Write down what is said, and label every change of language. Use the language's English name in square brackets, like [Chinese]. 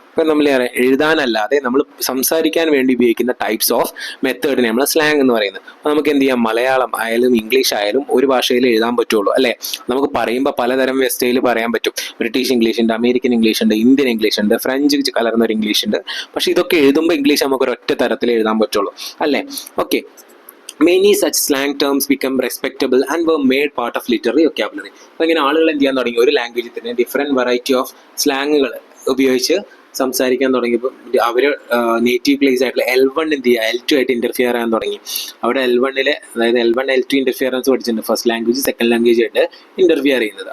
[Malayalam] ഇപ്പം നമ്മൾ എഴുതാനല്ലാതെ നമ്മൾ സംസാരിക്കാൻ വേണ്ടി ഉപയോഗിക്കുന്ന ടൈപ്സ് ഓഫ് മെത്തേഡിനെ നമ്മൾ സ്ലാങ് എന്ന് പറയുന്നത്. അപ്പോൾ നമുക്ക് എന്ത് ചെയ്യാം, മലയാളം ആയാലും ഇംഗ്ലീഷ് ആയാലും ഒരു ഭാഷയിൽ എഴുതാൻ പറ്റുള്ളൂ അല്ലേ. നമുക്ക് പറയുമ്പോൾ പലതരം സ്റ്റൈൽ പറയാൻ പറ്റും. ബ്രിട്ടീഷ് ഇംഗ്ലീഷ് ഉണ്ട്, അമേരിക്കൻ ഇംഗ്ലീഷ് ഉണ്ട്, ഇന്ത്യൻ ഇംഗ്ലീഷ് ഉണ്ട്, ഫ്രഞ്ച് കലർന്ന ഒരു ഇംഗ്ലീഷ് ഉണ്ട്. പക്ഷെ ഇതൊക്കെ എഴുതുമ്പോൾ ഇംഗ്ലീഷ് നമുക്ക് ഒരൊറ്റ തരത്തിൽ എഴുതാൻ പറ്റുള്ളൂ അല്ലേ. [English] Okay, many such slang terms become respectable and were made part of literary vocabulary. [Malayalam] അപ്പോൾ ഇങ്ങനെ ആളുകൾ എന്ത് ചെയ്യാൻ തുടങ്ങി, ഒരു ലാംഗ്വേജിൽ തന്നെ ഡിഫറെൻറ്റ് വെറൈറ്റി ഓഫ് സ്ലാങ്ങുകൾ ഉപയോഗിച്ച് സംസാരിക്കാൻ തുടങ്ങിയപ്പോൾ അവർ നേറ്റീവ് പ്ലേസ് ആയിട്ടുള്ള L1 എന്ത് ചെയ്യുക, L2 ആയിട്ട് ഇൻ്റർഫിയർ ചെയ്യാൻ തുടങ്ങി. അവിടെ L1-ലെ അതായത് L1 L2 ഇൻ്റർഫിയറൻസ് പഠിച്ചിട്ടുണ്ട്. ഫസ്റ്റ് ലാംഗ്വേജ് സെക്കൻഡ് ലാംഗ്വേജ് ആയിട്ട് ഇൻ്റർഫിയർ ചെയ്യുന്നത്.